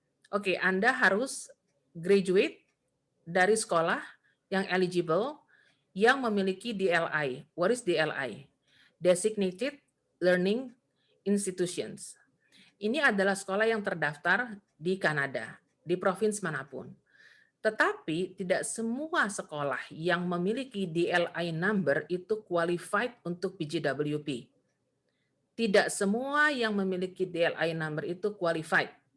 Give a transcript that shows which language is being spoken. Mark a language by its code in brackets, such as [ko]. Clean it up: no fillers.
[id] Oke, Anda harus graduate dari sekolah yang eligible yang memiliki DLI. [en] What is DLI? Designated Learning Institutions. [id] Ini adalah sekolah yang terdaftar di Kanada, di provinsi manapun. Tetapi tidak semua sekolah yang memiliki DLI number itu qualified untuk PGWP. Tidak semua yang memiliki DLI number itu qualified.